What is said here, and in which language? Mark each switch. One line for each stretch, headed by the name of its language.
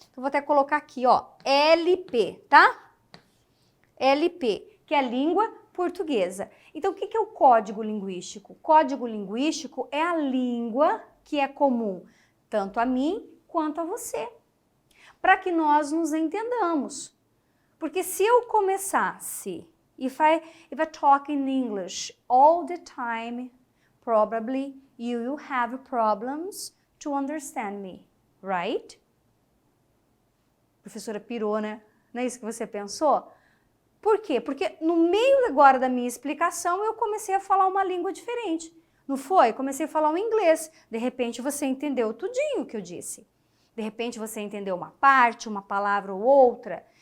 Portuguese: Então, vou até colocar aqui, ó, LP, tá? LP, que é a língua portuguesa. Então, o que é o código linguístico? Código linguístico é a língua que é comum tanto a mim quanto a você, para que nós nos entendamos. Porque se eu começasse,
English: if I talk in English all the time, probably you will have problems to understand me, right?
Portuguese: Professora pirou, né? Não é isso que você pensou? Por quê? Porque no meio agora da minha explicação eu comecei a falar uma língua diferente. Não foi? Comecei a falar um inglês. De repente você entendeu tudinho o que eu disse. De repente você entendeu uma parte, uma palavra ou outra.